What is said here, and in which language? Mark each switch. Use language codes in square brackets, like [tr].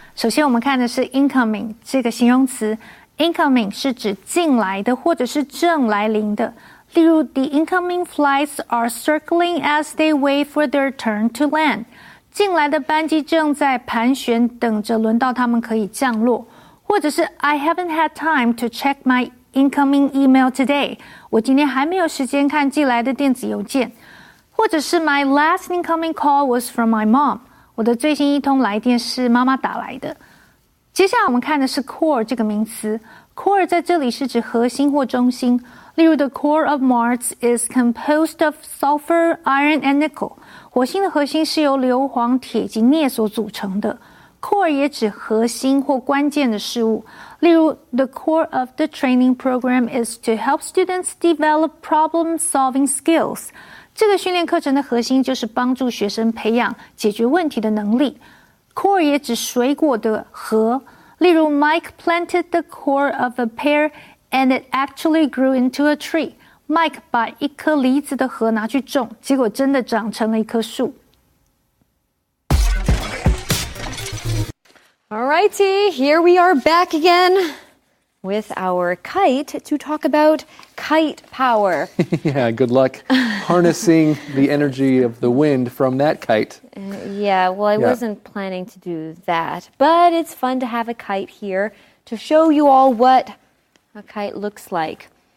[zh] 首先我们看的是 incoming 这个形容词。incoming 是指进来的或者是正来临的。例如 [en] The incoming flights are circling as they wait for their turn to land. [zh] 进来的班机正在盘旋，等着轮到他们可以降落。或者是 [en] I haven't had time to check my incoming email today. [zh] 我今天还没有时间看寄来的电子邮件。或者是 [en] My last incoming call was from my mom. [zh] 我的最新一通来电是妈妈打来的。接下来我们看的是 core 这个名词。 core 在这里是指核心或中心。例如 [en] The core of Mars is composed of sulfur, iron, and nickel. [zh] 火星的核心是由硫磺、铁及镍所组成的。 core 也指核心或关键的事物。例如 [en] The core of the training program is to help students develop problem-solving skills. [zh] 这个训练课程的核心就是帮助学生培养解决问题的能力。 [en] core [zh] 也指水果的核，例如 [en] Mike planted the core of a pear and it actually grew into a tree. [zh] Mike 把一颗梨子的核拿去种，结果真的长成了一棵树。 [en] Alrighty, here we are back again with our kite to talk about kite power. Yeah, good luck harnessing the energy of the wind from that kite. Yeah, well, I wasn't planning to do that, but it's fun to have a kite here to show you all what a kite looks like.